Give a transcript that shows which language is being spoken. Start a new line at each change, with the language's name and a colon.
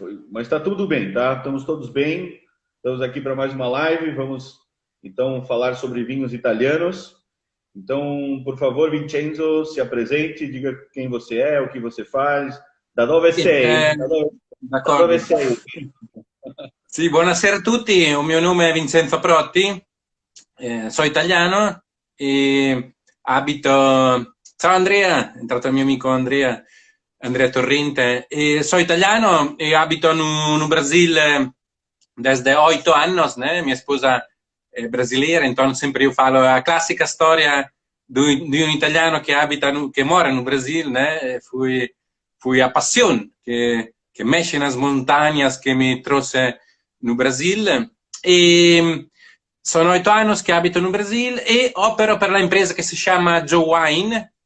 Portuguese: Mas está tudo bem, tá? Estamos todos bem. Estamos aqui para mais uma live. Vamos então falar sobre vinhos italianos. Então, por favor, Vincenzo, se apresente, diga quem você é, o que você faz,
Italian: da dove sei. Da dove sei. Sì, buonasera a tutti, il mio nome è Vincenzo Protti, sono italiano e abito... Ciao Andrea, è entrato il mio amico Andrea Torrente, sono italiano e abito
Portuguese: no Brasil desde 8 anos, né? Minha esposa é brasileira, então sempre eu falo a clássica história de um italiano que mora no Brasil, né? Foi a paixão que mexe nas montanhas que me trouxe no Brasil. E
Italian: sono
Portuguese: 8 anos que
Italian: abito
Portuguese: no Brasil e
Italian: opero per la
Portuguese: empresa que se chama Joe Wine.